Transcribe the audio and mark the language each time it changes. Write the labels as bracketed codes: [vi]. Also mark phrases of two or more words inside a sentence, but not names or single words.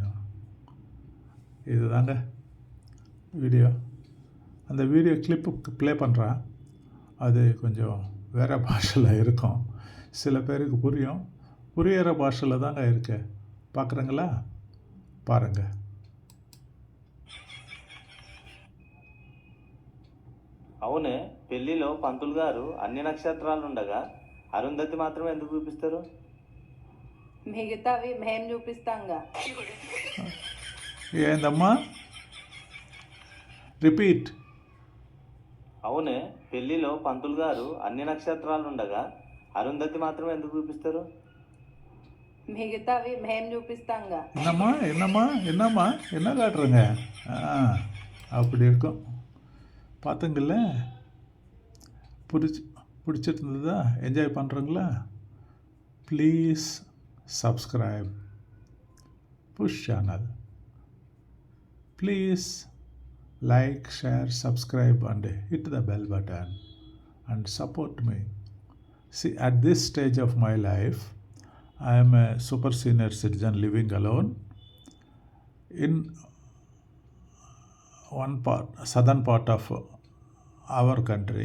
[ta] இதுதாங்க வீடியோ. அந்த வீடியோ கிளிப்பு ப்ளே பண்ணுறேன். அது கொஞ்சம் வேறு பாஷையில் இருக்கும், சில பேருக்கு புரியும், புரியிற பாஷையில் தாங்க இருக்கு. பார்க்குறீங்களா? பாருங்கள். [te] అవునే, పెళ్లిలో పంతులు గారు అన్ని నక్షత్రాలు ఉండగా అరుంధతి మాత్రమే ఎందుకు చూపిస్తారు? మిగతావి మేము చూపిస్తాంగా. ఏందమ్మా, రిపీట్. అవునే, పెళ్లిలో పంతులు గారు అన్ని నక్షత్రాలు ఉండగా అరుంధతి మాత్రమే ఎందుకు చూపిస్తారు? మిగతావి మేము చూపిస్తాంగా. [ta] என்னம்மா என்ன காட்டுறங்க? அப்படி இருக்கும். பார்த்துங்கள்ல, பிடிச்சிருந்ததா? என்ஜாய் பண்ணுறீங்களா? [en] please subscribe push channel. please like, share, subscribe and hit the bell button and support me. See, at this stage of my life, I am a super senior citizen living alone in southern part of our country.